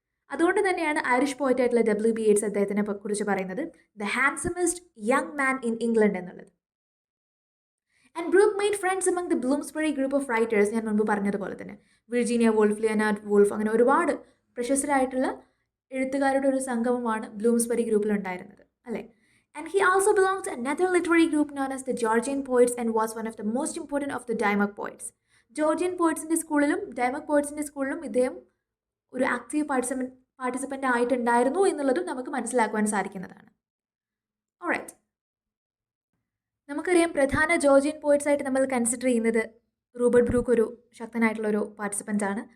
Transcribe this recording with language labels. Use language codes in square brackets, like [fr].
[ml] അതുകൊണ്ട് തന്നെയാണ് ഐറിഷ് പോയിറ്റ് ആയിട്ടുള്ള W.B. Yeats അദ്ദേഹത്തിനെ കുറിച്ച് പറയുന്നത് [en] the handsomest young man in England [ml] എന്നുള്ളത്. [en] And Brooke made friends among the Bloomsbury group of writers. [ml] ഞാൻ മുൻപ് പറഞ്ഞതുപോലെ തന്നെ വിർജീനിയ വോൾഫ്, ലിയനാർഡ് വോൾഫ്, അങ്ങനെ ഒരുപാട് പ്രശസ്തരായിട്ടുള്ള എഴുത്തുകാരുടെ ഒരു സംഗമമാണ് ബ്ലൂംസ്ബറി ഗ്രൂപ്പിലുണ്ടായിരുന്നത് അല്ലേ. [en] And he also belongs to another literary group known as the Georgian poets and was one of the most important of the Dymock poets. [ml] Georgian പോയിറ്റ്സിൻ്റെ സ്കൂളിലും ഡൈമക് പോയിറ്റ്സിൻ്റെ സ്കൂളിലും ഇദ്ദേഹം ഒരു ആക്റ്റീവ് പാർട്ടിസിപ്പൻ്റ് ആയിട്ടുണ്ടായിരുന്നു എന്നുള്ളതും നമുക്ക് മനസ്സിലാക്കുവാൻ സാധിക്കുന്നതാണ്. ഓൾറൈറ്റ്. നമുക്കറിയാം പ്രധാന ജോർജിയൻ പോയിറ്റ്സ് ആയിട്ട് നമ്മൾ കൺസിഡർ ചെയ്യുന്നത് റൂബർട്ട് ബ്രൂക്ക് ഒരു ശക്തനായിട്ടുള്ളൊരു പാർട്ടിസിപ്പൻ്റ് ആണ്.